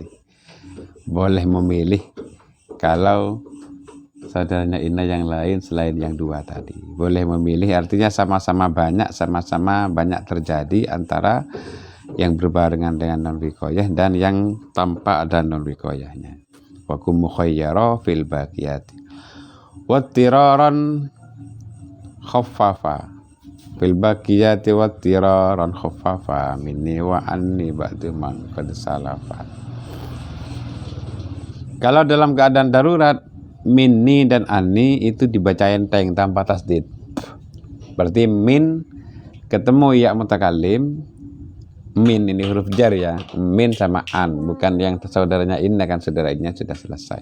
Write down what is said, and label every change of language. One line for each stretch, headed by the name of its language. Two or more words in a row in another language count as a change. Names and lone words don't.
Indonesian: Boleh memilih kalau saudaranya inna yang lain selain yang dua tadi. Boleh memilih artinya sama-sama banyak terjadi antara yang berbarengan dengan
Arabic: نون الوقاية
Indonesian: dan yang tanpa ada
Arabic: نون الوقاية. وكن مخيرًا في الباقيات. واضطرارًا خففا في الباقيات واضطرارًا خففا مني وعني بعض من قد سلفا.
Indonesian: Kalau dalam keadaan darurat, minni dan anni itu dibaca enteng tanpa tasdid. Berarti min ketemu ya mutakallim, min ini huruf jar ya, min sama an, bukan yang saudaranya inna kan saudaranya sudah selesai.